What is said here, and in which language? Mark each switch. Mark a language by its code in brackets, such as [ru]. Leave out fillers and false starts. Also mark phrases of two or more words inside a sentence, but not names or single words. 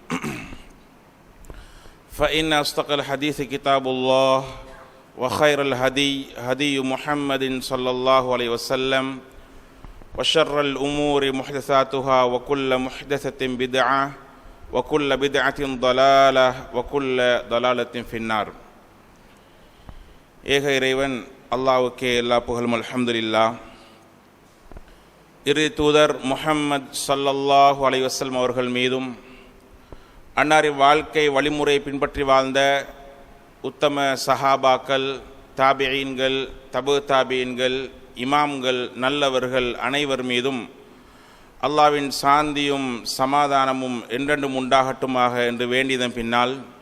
[ar] فإن أصدق الحديث كتاب الله وخير الهدي هدي محمد صلى الله عليه وسلم وشر الأمور محدثاتها وكل محدثة بدعة وكل بدعة ضلالة وكل ضلالة في النار. [ta] ஏக இறைவன் அல்லாஹ்வுக்கே எல்லா புகழும் அல்ஹம்துலில்லாஹ். இறுதி தூதர் முஹம்மது [ar] صلى الله عليه وسلم [ta] அவர்கள் மீதும் அன்னாரின் வாழ்க்கை வழிமுறை பின்பற்றி வாழ்ந்த உத்தம சஹாபாக்கள், தாபிஈன்கள், தபு தாபிஈன்கள், இமாம்கள், நல்லவர்கள் அனைவர் மீதும் அல்லாஹ்வின் சாந்தியும் சமாதானமும் என்றென்றும் உண்டாகட்டுமாக என்று வேண்டியதன் பின்னால்,